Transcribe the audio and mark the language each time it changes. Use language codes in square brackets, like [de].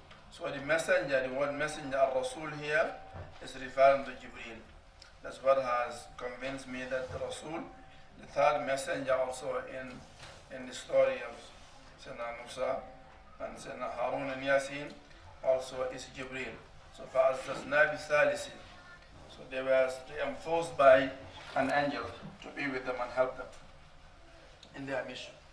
[en] So the messenger, the word messenger, Rasul here, is referring to Jibril. That's what has convinced me that the Rasul, the third messenger also in the story of Sayyidina Musa and Sayyidina Harun and Ya-Sin, also is Jibril. So [ar] فَعَزَّزْنَا بِثَالِثٍ. [en] So they were reinforced by an angel to be with them and help them in their mission.